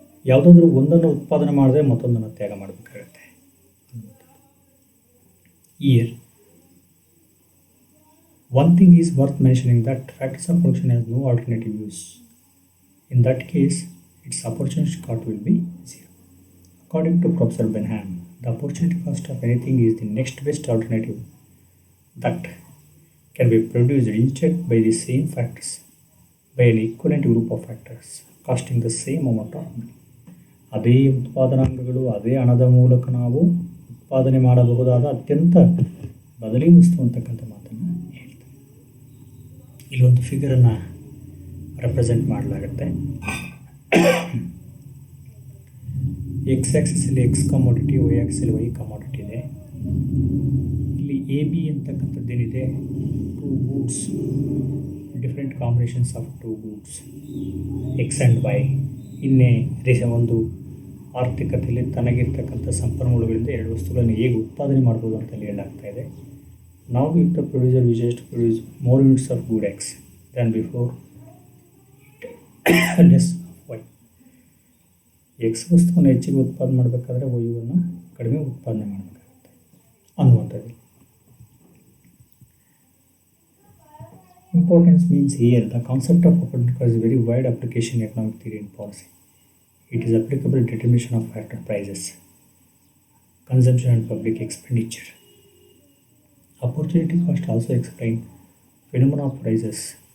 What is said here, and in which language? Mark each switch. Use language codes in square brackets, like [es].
[kn] ಯಾವುದಾದ್ರೂ ಒಂದನ್ನು ಉತ್ಪಾದನೆ ಮಾಡಿದ್ರೆ ಮತ್ತೊಂದನ್ನು ತ್ಯಾಗ ಮಾಡಬೇಕಾಗತ್ತೆ. [en] Here, one thing is worth mentioning that factors of production has no alternative use. In that case, its opportunity cost will be zero. According to Professor Benham, the opportunity cost of anything is the next best alternative that can be produced instead by the same factors by an equivalent group of factors costing the same amount of money. [kn] ಅದೇ ಉತ್ಪಾದನಾಂಗಗಳು ಅದೇ ಹಣದ ಮೂಲಕ ನಾವು ಉತ್ಪಾದನೆ ಮಾಡಬಹುದಾದ ಅತ್ಯಂತ ಬದಲಿ ವಸ್ತು ಅಂತಕ್ಕಂಥ ಮಾತನ್ನು ಹೇಳ್ತಾರೆ. ಇಲ್ಲೊಂದು ಫಿಗರನ್ನು ರೆಪ್ರೆಸೆಂಟ್ ಮಾಡಲಾಗುತ್ತೆ. X ಆ್ಯಕ್ಸಿಸಲ್ಲಿ X commodity, Y ಆ್ಯಕ್ಸಿಸಲ್ಲಿ Y commodity ಇದೆ. ಇಲ್ಲಿ A B ಅಂತಕ್ಕಂಥದ್ದೇನಿದೆ, two goods, [en] Different combinations of two goods X and Y. [kn] ಇನ್ನೇ ಒಂದು ಆರ್ಥಿಕತೆಯಲ್ಲಿ ತನಗಿರ್ತಕ್ಕಂಥ ಸಂಪನ್ಮೂಲಗಳಿಂದ ಎರಡು ವಸ್ತುಗಳನ್ನು ಹೇಗೆ ಉತ್ಪಾದನೆ ಮಾಡ್ಬೋದು ಅಂತ ಹೇಳಲಾಗ್ತಾ ಇದೆ. [en] ನಾವು if the producer wishes to produce more units of good X than before less Y. [kn] X ವಸ್ತುವನ್ನು ಹೆಚ್ಚಿಗೆ ಉತ್ಪಾದನೆ ಮಾಡಬೇಕಾದ್ರೆ ವೈವನ್ನು ಕಡಿಮೆ ಉತ್ಪಾದನೆ ಮಾಡಬೇಕಾಗುತ್ತೆ ಅನ್ನುವಂಥದ್ದು. [en] Importance means here the concept of opportunity cost is a very wide application in economic theory and policy. It is applicable to determination of factor prices, consumption and public expenditure. Opportunity cost also explain phenomena of prices.